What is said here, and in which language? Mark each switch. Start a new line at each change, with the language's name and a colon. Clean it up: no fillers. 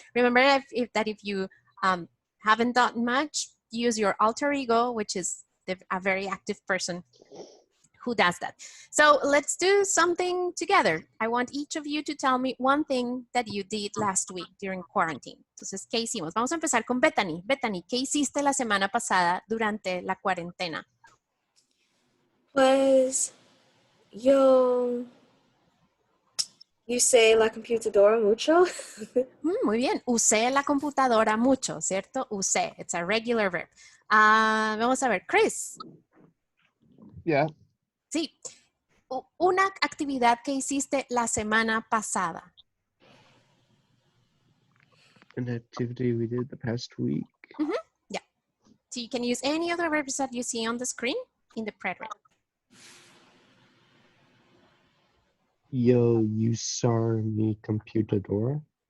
English: Remember that if you haven't done much, use your alter ego, which is a very active person who does that. So let's do something together. I want each of you to tell me one thing that you did last week during quarantine.
Spanish: Entonces, ¿qué hicimos? Vamos a empezar con Bethany. Bethany, ¿qué hiciste la semana pasada durante la cuarentena? Pues yo usé la computadora mucho. Muy bien. Usé la computadora mucho, ¿cierto?
English: Usé. It's a regular verb.
Spanish: Vamos a ver.
English: Chris. Yeah.
Spanish: Sí. Una actividad que hiciste la semana pasada.
English: An activity we did the past week. Yeah. So you can use any of the verbs that you see on the screen in the prereq.
Spanish: Yo usar mi computadora.